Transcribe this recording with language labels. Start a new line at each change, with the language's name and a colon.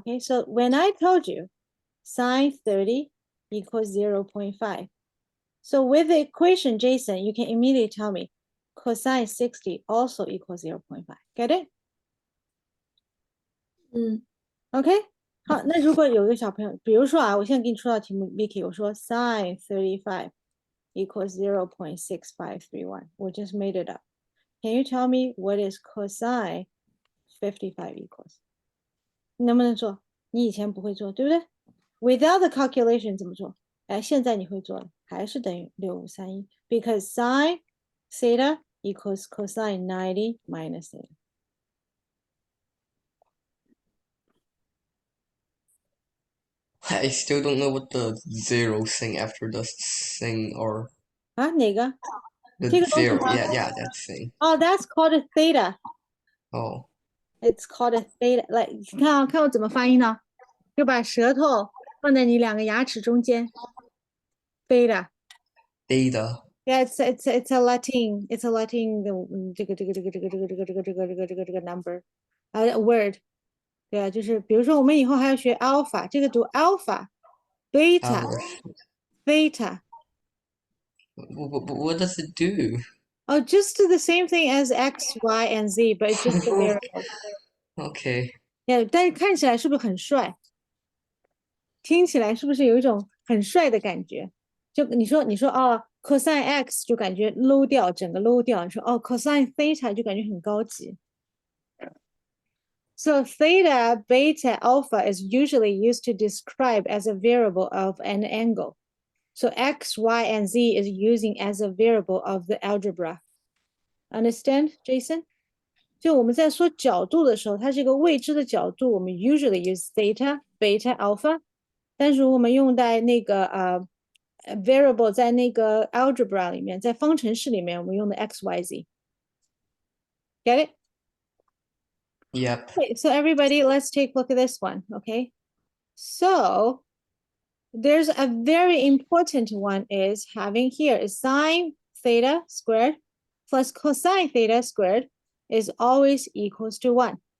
English: Okay, so when I told you sine 30 equals 0.5, so with the equation, Jason, you can immediately tell me cosine 60 also equals 0.5. Get it?
Chinese: OK，好，那如果有一个小朋友，比如说啊，我现在给你出道题目，Vicky，我说
English: sin 35 equals 0.6531，
Chinese: 我
English: just made it up. Can you tell me what is cosine 55 equals？
Chinese: 你能不能做？你以前不会做，对不对？
English: Without the calculation
Chinese: 怎么做？哎，现在你会做了，还是等于6531
English: because sin theta equals cosine 90 minus theta. I still don't know what the zero thing after the thing or
Chinese: 啊，哪个？
English: the
Chinese: 这个东西
English: zero.
Chinese: 吗？
English: Yeah, that thing. Oh, that's called a theta. Oh, It's called a theta.
Chinese: Like， 你看啊，看我怎么发音呢？就把舌头放在你两个牙齿中间，theta.
English: theta. Yeah, it's a Latin. It's a Latin
Chinese: 的这个
English: number，word.
Chinese: 对啊，就是比如说我们以后还要学 alpha，这个读 alpha, beta,
English: Hours. theta. What does it do? Oh, just the same thing as x, y, and z, but it's just the variables. Okay.
Chinese: Yeah, 但是看起来是不是很帅？听起来是不是有一种很帅的感觉？就你说哦，cosine x 就感觉 low 掉，整个 low 掉。你说哦，cosine theta 就感觉很高级。
English: So theta, beta, alpha is usually used to describe as a variable of an angle. So x, y, and z is using as a variable of the algebra. Understand, Jason?
Chinese: 就我们在说角度的时候，它是一个未知的角度，我们
English: usually use theta, beta, alpha。
Chinese: 但是我们用在那个variable 在那个 algebra 里面，在方程式里面，我们用的 x, y, z.
English: Get it? Yep. Okay, so everybody, let's take a look at this one. Okay, so there's a very important one is having here is sine theta squared plus cosine theta squared is always equals to 1.